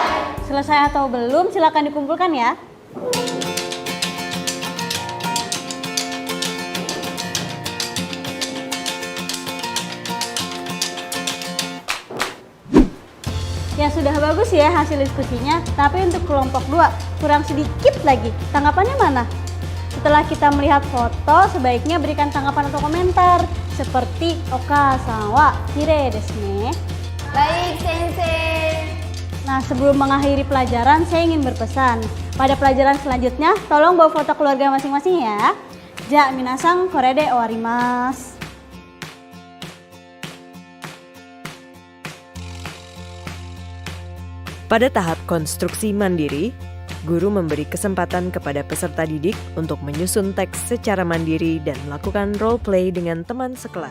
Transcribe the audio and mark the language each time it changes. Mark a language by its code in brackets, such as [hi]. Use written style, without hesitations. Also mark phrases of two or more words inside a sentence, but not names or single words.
[id] Selesai atau belum, silakan dikumpulkan ya. Ya, sudah bagus ya hasil diskusinya, tapi untuk kelompok 2 kurang sedikit lagi. Tanggapannya mana? Setelah kita melihat foto, sebaiknya berikan tanggapan atau komentar seperti [ja] お母さんはきれいですね. [id] Baik sensei. Nah, sebelum mengakhiri pelajaran, saya ingin berpesan. Pada pelajaran selanjutnya, tolong bawa foto keluarga masing-masing ya. [ja] じゃ、皆さん、これで終わります. [id] Pada tahap konstruksi mandiri, guru memberi kesempatan kepada peserta didik untuk menyusun teks secara mandiri dan melakukan role play dengan teman sekelas.